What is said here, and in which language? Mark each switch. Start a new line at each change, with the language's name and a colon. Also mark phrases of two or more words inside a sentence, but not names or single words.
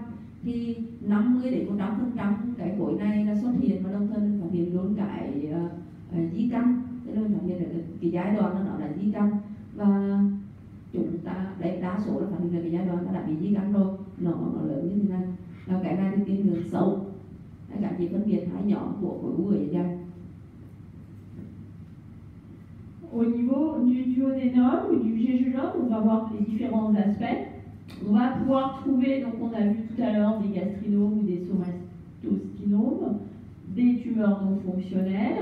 Vietnamese: Thì 50-100% cái khối này là xuất hiện, và đồng thời mình phát hiện luôn cái di căn, tức là mình phát hiện được cái giai đoạn nó là di căn, và chúng ta đấy đa số là phát hiện được cái giai đoạn nó đã bị di căn rồi, nó lớn như thế này. Và cái này thì tiên lượng xấu. Các chị phân biệt hai nhóm của khối u ở dạ dày.
French: Au niveau du duodénum ou du jejunum, on va voir les différents aspects. On va pouvoir trouver, donc on a vu tout à l'heure des gastrinomes ou des somatostynomes, des tumeurs non fonctionnelles.